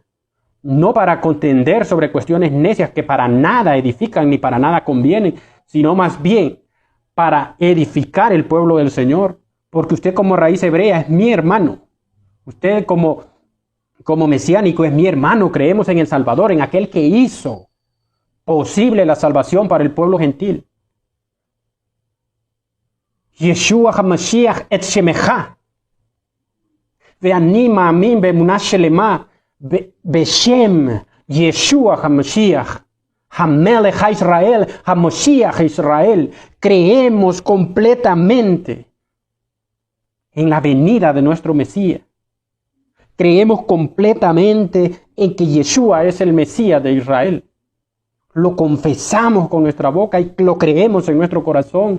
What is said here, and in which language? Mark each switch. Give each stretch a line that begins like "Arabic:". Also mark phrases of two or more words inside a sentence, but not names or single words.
Spanish: No para contender sobre cuestiones necias que para nada edifican ni para nada convienen, sino más bien para edificar el pueblo del Señor. Porque usted como raíz hebrea es mi hermano. Usted como mesiánico es mi hermano. Creemos en el Salvador, en aquel que hizo posible la salvación para el pueblo gentil.
Hebrew: ישוע המשיח את שמך. ואני מאמין באמונה שלמה בשם ישוע המשיח. המלך הישראל, המשיח ישראל.
Spanish: Creemos completamente en la venida de nuestro Mesías. Creemos completamente en que Yeshua es el Mesías de Israel. Lo confesamos con nuestra boca y lo creemos en nuestro corazón.